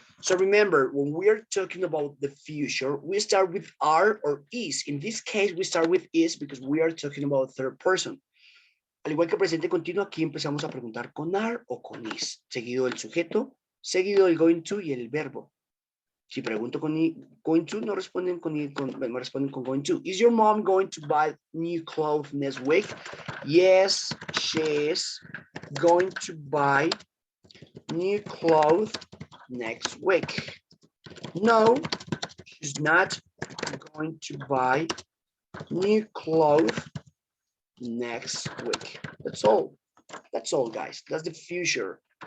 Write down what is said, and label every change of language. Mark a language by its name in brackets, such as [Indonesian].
[English] So remember, when we are talking about the future, we start with are or is. In this case, we start with is because we are talking about third person. [Spanish] Al igual que presente continuo, aquí empezamos a preguntar con are o con is. Seguido el sujeto, seguido el going to y el verbo. Si pregunto con going to, no responden me responden con going to. [English] Is your mom going to buy new clothes next week? Yes, she is going to buy new clothes next week. No, she's not going to buy new clothes next week. That's all. That's all, guys. That's the future.